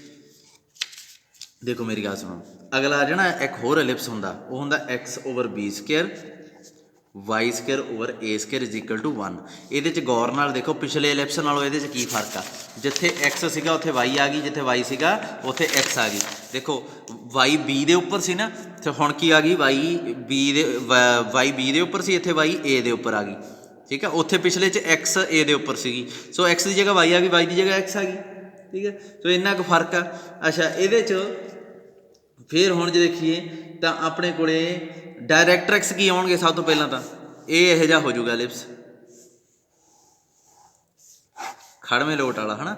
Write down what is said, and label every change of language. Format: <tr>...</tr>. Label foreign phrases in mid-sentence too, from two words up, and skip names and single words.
<pa>ਦੇਖੋ ਮੇਰੀ ਗੱਲ ਸੁਣੋ, ਅਗਲਾ ਆ ਜਾਣਾ ਇੱਕ ਹੋਰ ਐਲਿਪਸ ਹੁੰਦਾ, ਉਹ ਹੁੰਦਾ</pa> <en>x over b square y square over a square is equal to 1.</en> <pa>ਇਹਦੇ 'ਚ ਗੌਰ ਨਾਲ ਦੇਖੋ, ਪਿਛਲੇ ਐਲਿਪਸ ਨਾਲੋਂ ਇਹਦੇ 'ਚ ਕੀ ਫਰਕ ਆ। ਜਿੱਥੇ x ਸੀਗਾ ਉੱਥੇ y ਆ ਗਈ, ਜਿੱਥੇ y ਸੀਗਾ ਉੱਥੇ x ਆ ਗਈ। ਦੇਖੋ y b ਦੇ ਉੱਪਰ ਸੀ ਨਾ, ਤੇ ਹੁਣ ਕੀ ਆ ਗਈ? y b ਦੇ ਉੱਪਰ ਸੀ, ਇੱਥੇ y a ਦੇ ਉੱਪਰ ਆ ਗਈ,</pa> <hi>ठीक है।</hi> <pa>ਉੱਥੇ ਪਿਛਲੇ ਚ ਐਕਸ ਏ ਦੇ ਉਪਰ ਸੀਗੀ, ਸੋ ਐਕਸ ਕੀ ਜਗ੍ਹਾ ਵਾਈ ਆ ਗਈ, ਵਾਈ ਕੀ ਜਗ੍ਹਾ ਐਕਸ ਆ ਗਈ, वाई की जगह एक्स आ गई,</pa> <hi>ठीक है।</hi> <pa>ਸੋ ਇੰਨਾ ਕੁਛ ਫਰਕ ਆ। ਅੱਛਾ ਯੇ ਫਿਰ ਹੁਣ ਜੇ ਦੇਖੀਏ ਤੋ ਅਪਣੇ ਕੋਲੇ ਡਾਇਰੈਕਟ੍ਰਿਕਸ ਕੀ ਆਉਣਗੇ, ਸਬ ਤੋ ਪਹਿਲਾਂ ਤੋ ਯੇ ਇਹੋ ਜਿਹਾ ਹੋ ਜੂਗਾ ਐਲਿਪਸ ਖੜਵੇਂ ਲੋਟ ਵਾਲਾ ਹੈ ਨਾ।</pa>